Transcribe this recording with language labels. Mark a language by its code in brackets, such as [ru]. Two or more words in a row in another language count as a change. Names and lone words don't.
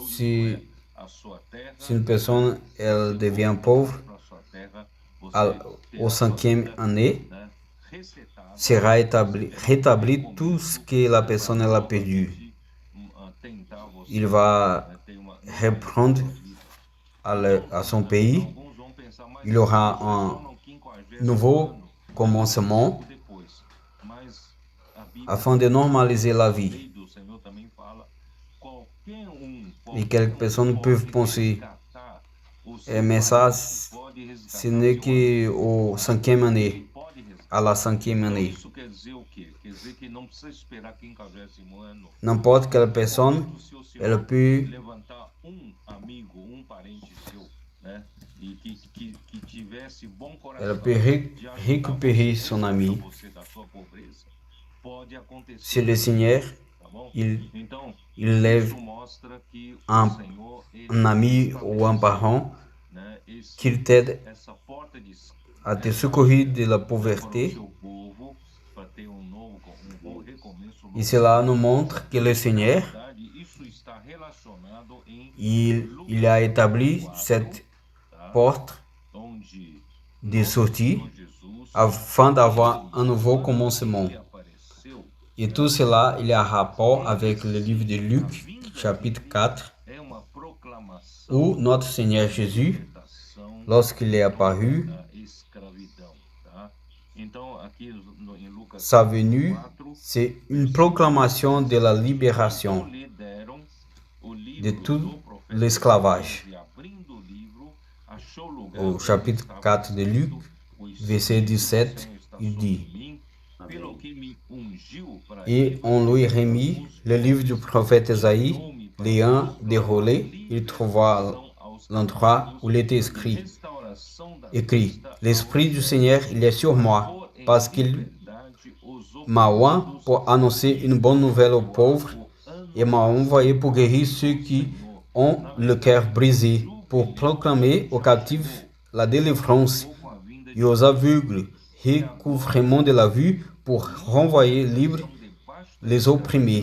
[fr] Si, [pt] a sua terra, [fr] si une personne elle devient pauvre, [pt] para sua terra, [fr] au 5e année, [pt] né, resetada, [fr] sera rétabli tout ce que la personne elle a perdu. [pt] tentar você, [fr] Il va [pt] ter uma [fr] reprendre à son pays. [pt] alguns vão pensar mais [fr] Il aura un [pt] no 50º [fr] nouveau [pt] ano [fr] commencement [pt] depois, mas a Bíblia, [fr] afin de normaliser la [pt] a [fr] vie. [pt] lei do Senhor também fala, qualquer [fr] Et quelques personnes peuvent penser, mais ça, ce n'est qu'au 5e année, à la 5e année. [pt] Isso quer dizer o quê? Quer dizer que não precisa esperar 50º ano. [fr] N'importe quelle personne, [pt] Se o Senhor [fr] elle peut [pt] levantar amigo, parente seu, né? E que tivesse bom coração, [fr] elle peut récupérer son ami. [pt] você da sua pobreza, pode acontecer. [fr] C'est le Seigneur, [pt] Tá bom? [fr] il [pt] Então, [fr] lève [pt] isso mostra que [fr] un, [pt] o Senhor, ele [fr] un ami ou un parent [pt] né, [fr] qu'il t'aide [pt] essa porta de [fr] à te secourir de la [pt] para o [fr] pauvreté. [pt] seu povo, para ter um bom recomeço. [fr] Et cela nous montre que le Seigneur, [pt] Isso está relacionado em [fr] il a établi cette porte [pt] onde [fr] de sortie [pt] Jesus [fr] afin d'avoir un nouveau commencement. [pt] apareceu. [fr] Et tout cela, il a rapport avec le livre de Luc, chapitre 4, [pt] É uma proclamação [fr] où notre Seigneur Jésus, [pt] libertação [fr] lorsqu'il est apparu, [pt] da escravidão, tá? Então, aqui em Lucas [fr] sa venue, [pt] 4, [fr] c'est une proclamation de la libération [pt] lhe deram o livro [fr] de tout [pt] do profeta [fr] l'esclavage. [pt] e abrindo o livro, achou lugar [fr] Au chapitre 4 de Luc, verset 17, il dit: [pt] pelo que me ungiu para [fr] Et on lui remit le livre du prophète Ésaïe, l'ayant déroulé, il trouva l'endroit où il était écrit, l'Esprit du Seigneur, il est sur moi, parce qu'il m'a oint pour annoncer une bonne nouvelle aux pauvres, et m'a envoyé pour guérir ceux qui ont le cœur brisé, pour proclamer aux captifs la délivrance et aux aveugles recouvrement de la vue, pour renvoyer libres les opprimés.